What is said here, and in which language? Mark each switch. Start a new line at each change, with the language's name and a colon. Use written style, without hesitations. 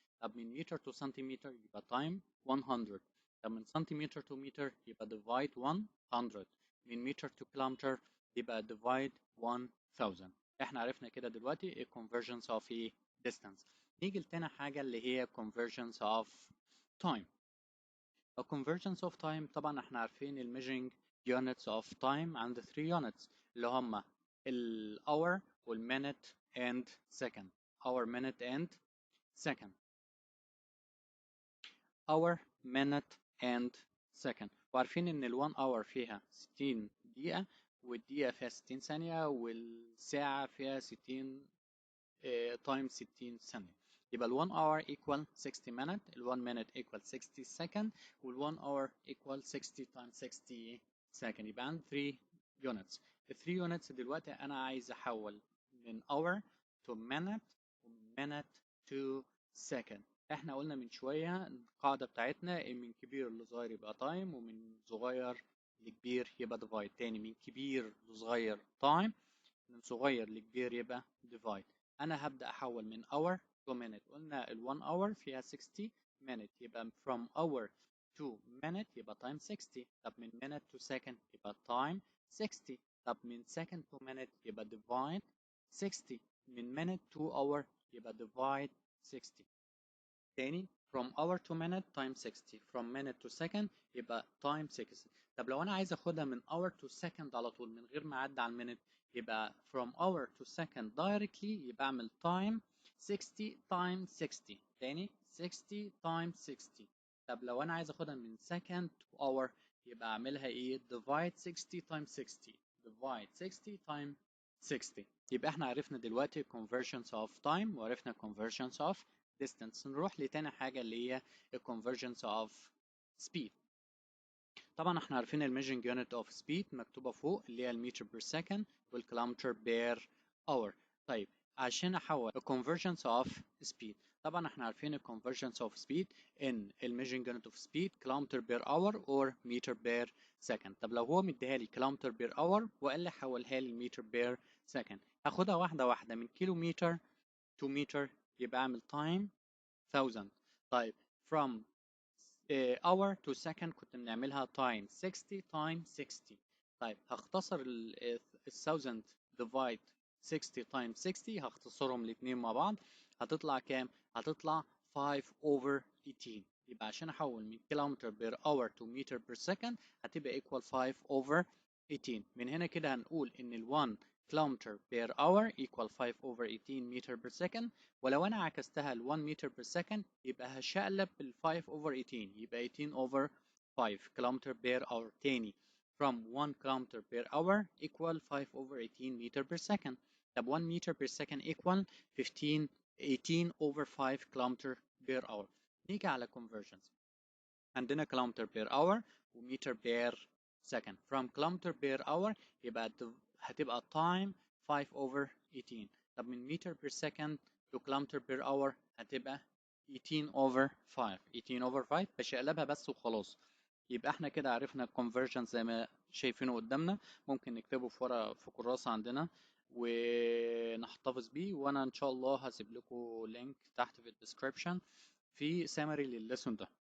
Arabic: طب من متر تو سنتيمتر يبقى تايم 100. طب من سنتيمتر تو متر يبقى ديفايد 100. من متر تو كيلومتر يبقى ديفايد 1000. احنا عرفنا كده دلوقتي convergence of a distance. نيجي لتاني حاجة اللي هي convergence of time.
English: A convergence of time
Arabic: طبعا احنا عارفين ال
English: measuring units of time عند 3 units اللي هما ال hour وال minute and second. hour minute and second. hour minute and second.
Arabic: وعارفين ان ال 1 hour فيها 60 دقيقة، والدقيقة فيها 60 ثانية، والساعة فيها 60 تايم 60 ثانية. يبقى ال
English: 1 hour equal 60 minute، ال 1 minute equal 60 second، وال 1 hour equal 60 times 60 second.
Arabic: يبقى عندي 3 units. ال 3 units دلوقتي أنا عايز أحول من hour to minute ومن minute to second. احنا قلنا من شوية القاعدة بتاعتنا إن من كبير لصغير يبقى time، ومن صغير لكبير يبقى divide. تاني، من كبير لصغير time، من صغير لكبير يبقى divide. أنا هبدأ أحول من hour to minute. قلنا ال
English: 1 hour فيها 60 minute، يبقى from hour to minute يبقى time 60. طب من minute to second يبقى time 60. طب من second to minute يبقى divide 60.
Arabic: من
English: minute to hour يبقى divide 60. تاني، from hour to minute time 60، from minute to second يبقى time 60.
Arabic: طب لو أنا عايز أخدها من hour to second على طول من غير ما أعدي على المينت، يبقى
English: from hour to second directly
Arabic: يبقى أعمل time 60 times 60.
English: تاني 60 times 60.
Arabic: طب لو أنا عايز أخدها من second to hour يبقى أعملها إيه؟
English: divide 60 times 60. divide 60 times 60.
Arabic: يبقى احنا عرفنا دلوقتي
English: conversions of time وعرفنا conversions of distance.
Arabic: نروح لتاني حاجة اللي هي conversions of speed. طبعا احنا عارفين الميجرنج يونت اوف سبيد مكتوبة فوق اللي هي المتر بير سكند والكيلومتر بير اور. طيب عشان احول conversions of speed، طبعا احنا عارفين conversions of speed ان الميجرنج يونت اوف سبيد كيلومتر بير اور اور متر بير سكند. طب لو هو مديها لي
English: kilometer per hour
Arabic: وقال لي حولها لي متر بير سكند، هاخدها واحدة واحدة من كيلومتر to متر يبقى اعمل time 1000.
English: طيب from hour to second
Arabic: كنت بنعملها
English: time 60 times 60.
Arabic: طيب هختصر ال 1000 divide 60 times 60، هختصرهم الاثنين مع بعض، هتطلع كام؟ هتطلع 5 over 18. يبقى عشان احول من كيلومتر بير اور to متر بير سكند هتبقى
English: equal 5 over 18.
Arabic: من هنا كده هنقول ان ال 1 كيلومتر بير اور equal 5 over 18 متر بير سكند. ولو انا عكستها ل 1 متر بير سكند يبقى هشقلب ال 5 over 18 يبقى
English: 18 over 5
Arabic: كيلومتر بير اور.
English: تاني from 1 kilometer per hour equal 5 over 18 meter per second. طب 1 meter per second equal 18 over 5 kilometer per hour.
Arabic: نيجي على conversions.
English: عندنا kilometer per hour ومتر per second. From kilometer per hour
Arabic: يبقى هتبقى
English: time 5 over 18.
Arabic: طب من
English: meter per second to kilometer per hour هتبقى 18 over 5.
Arabic: 18 over 5 بشقلبها بس وخلاص. يبقى احنا كده عرفنا conversion زي ما شايفينه قدامنا. ممكن نكتبه في ورقة في كراسة عندنا ونحتفظ بيه، وانا ان شاء الله هسيب لكم لينك تحت في الديسكريبشن في سامري للليسون ده.